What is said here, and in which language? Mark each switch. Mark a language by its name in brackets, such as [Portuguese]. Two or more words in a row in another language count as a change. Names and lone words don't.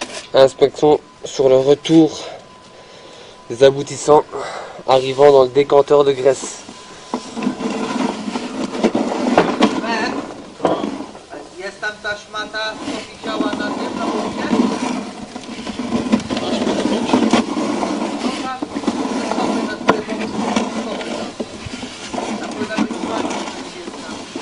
[French] Inspection sur le retour des aboutissants arrivant dans le décanteur de graisse. [Polish] Jest tam ta szmata, co wisiała na tym, na bucie? No tam, stopy na które stopy tam. Tam powinna być szmata, że jest tam.